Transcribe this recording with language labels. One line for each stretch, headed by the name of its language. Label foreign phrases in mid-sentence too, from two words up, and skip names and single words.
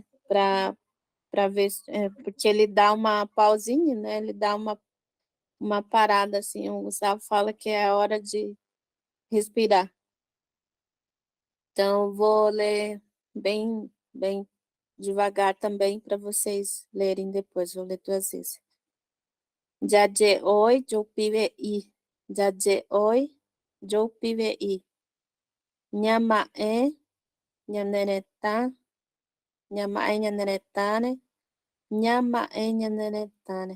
Portuguese: Para ver, porque ele dá uma pausinha, né? Ele dá uma parada, assim. O Gustavo fala que é a hora de respirar. Então, eu vou ler bem devagar também para vocês lerem depois. Vou ler 2 vezes. Jaje oi, jo pive i. Jaje oi, jo pive i. Nyama e, nyanereta. Nyama e nyaneretane. Nyama e nyaneretane.